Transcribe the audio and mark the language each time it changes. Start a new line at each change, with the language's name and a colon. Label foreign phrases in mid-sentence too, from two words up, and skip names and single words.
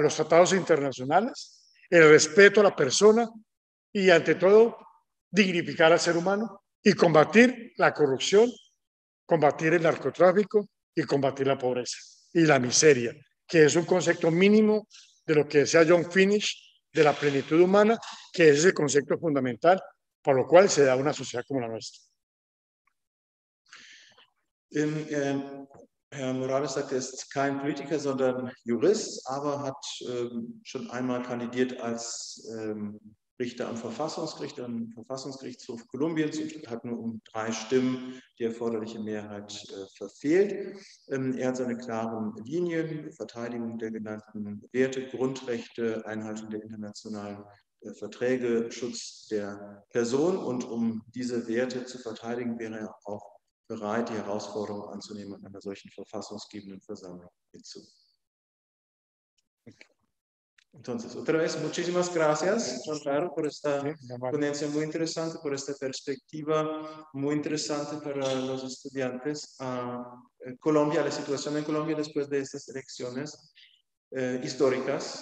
Spanish: los tratados internacionales, el respeto a la persona y ante todo dignificar al ser humano y combatir la corrupción, combatir el narcotráfico y combatir la pobreza y la miseria, que es un concepto mínimo de lo que decía John Finch de la plenitud humana, que es el concepto fundamental por lo cual se da una sociedad como la nuestra.
German: Herr Morales sagt, er ist kein Politiker, sondern Jurist, aber hat schon einmal kandidiert als Richter am Verfassungsgerichtshof Kolumbiens und hat nur um 3 Stimmen die erforderliche Mehrheit verfehlt. Er hat seine klaren Linien, Verteidigung der genannten Werte, Grundrechte, Einhaltung der internationalen Verträge, Schutz der Person, und um diese Werte zu verteidigen, wäre er auch bereit, die Herausforderung anzunehmen, an einer solchen verfassungsgebenden Versammlung mitzuwirken.
Spanish: Entonces, otra vez, muchísimas gracias, Juan Claro, por esta ponencia muy interesante, por esta perspectiva muy interesante para los estudiantes. Colombia, la situación en Colombia después de estas elecciones históricas.